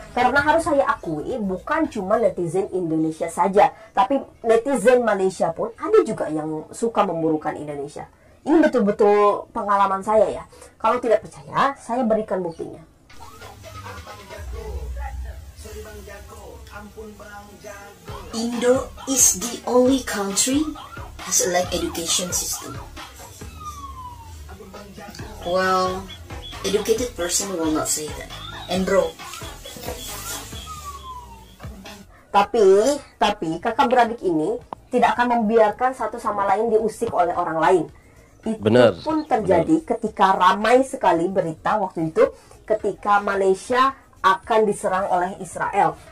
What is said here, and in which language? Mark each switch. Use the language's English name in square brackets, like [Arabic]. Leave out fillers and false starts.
[Indonesian] Karena harus saya akui, bukan cuma netizen Indonesia saja, tapi netizen Malaysia pun ada juga yang suka memburukan Indonesia. Ini betul-betul pengalaman saya ya. Kalau tidak percaya, saya berikan buktinya. [English] Indo is the only country has a like education system. Well, educated person will not say that. And bro, [Indonesian] tapi kakak beradik ini tidak akan membiarkan satu sama lain diusik oleh orang lain. Itu pun terjadi ketika ramai sekali berita waktu itu ketika Malaysia akan diserang oleh Israel.